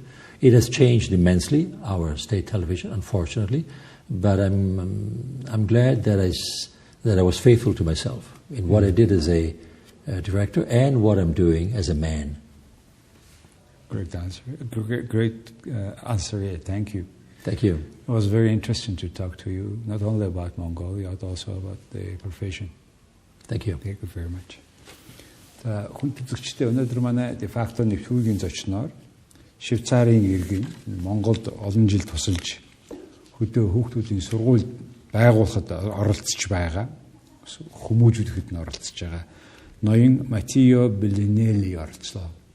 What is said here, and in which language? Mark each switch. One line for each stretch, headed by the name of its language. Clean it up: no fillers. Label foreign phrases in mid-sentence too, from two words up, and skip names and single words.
English: It has changed immensely, our state television, unfortunately, but I'm glad that I was faithful to myself in what I did as a director and what I'm doing as a man. Great answer. Great answer. Yeah, thank you. Thank you. It was very interesting to talk to you, not only about Mongolia, but also about the profession. Thank you. Thank you very much.
Mongolian: Хүн төлөвчтэй өнөөдөр манай de facto нэвтрүүлгийн зочноор Швейцарын иргэн Монголд олон жил тусалж хөдөө хүүхдүүдийн сургууль байгуулахад оролцож байгаа хүмүүжүүлэхэд нь оролцож байгаа ноён Matteo Bellinelli оролцлоо.